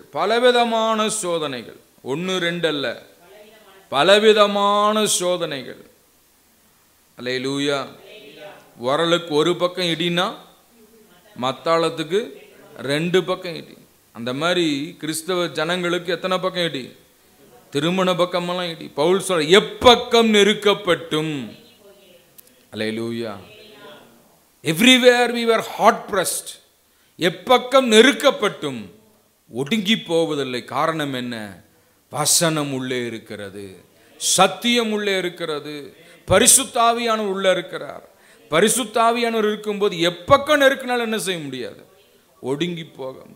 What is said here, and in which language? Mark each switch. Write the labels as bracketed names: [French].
[Tamil] பலவிதமான சோதனைகள், 1 2 அல்ல, பலவிதமான சோதனைகள். அல்லேலூயா. உரலுக்கு ஒரு பக்கம் இடினா மத்தாளத்துக்கு 2 பக்கம் இடி. அந்த மாதிரி கிறிஸ்தவ ஜனங்களுக்கு எத்தனை பக்கம் இடி? திருமண பக்கமெல்லாம் இடி. பவுல் சொல்ற, எப்பக்கம் நெருக்கப்பட்டும். அல்லேலூயா. [English] Everywhere we were hot pressed. [Tamil] எப்பக்கம் நெருக்கப்பட்டும் ஒடுங்கி போவதில்லை. காரணம் என்ன? வசனம் உள்ளே இருக்கிறது, சத்தியம் உள்ளே இருக்கிறது, பரிசுத்த ஆவியானவர் உள்ளே இருக்கிறார். பரிசுத்த ஆவியானவர் இருக்கும்போது எப்பக்கம் நெருக்கினாலும் என்ன செய்ய முடியாது? ஒடுங்கி போக.